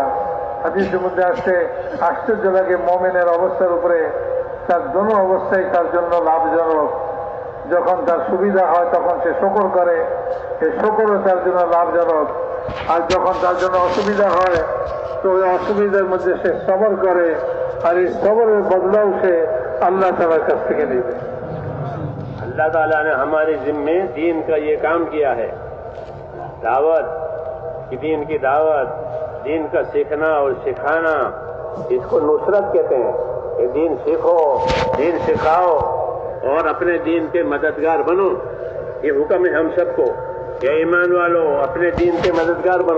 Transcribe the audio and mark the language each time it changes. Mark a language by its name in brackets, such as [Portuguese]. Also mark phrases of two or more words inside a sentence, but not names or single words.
[Bangla] হাদিসের মধ্যে আসছে আশ্চর্য লাগে মুমিনের অবস্থার উপরে, তার দোনো অবস্থায় তার জন্য লাভজনক। যখন তার সুবিধা হয় তখন সে শুকর করে, এই শুকরও তার জন্য লাভজনক, আর যখন তার জন্য অসুবিধা হয় তো ওই অসুবিধার মধ্যে সে সবর করে, আর এই সবরের বদলাও সে আল্লাহ তাআলার কাছ থেকে নেবে। [Urdu] اللہ تعالیٰ نے ہمارے ذمے دین کا یہ کام کیا ہے، دعوت دین کی دعوت، دین کا سیکھنا اور سکھانا، اس کو نصرت کہتے ہیں کہ دین سیکھو، دین سکھاؤ اور اپنے دین کے مددگار بنو، یہ حکم ہے ہم سب کو کہ ایمان والو اپنے دین کے مددگار بنو۔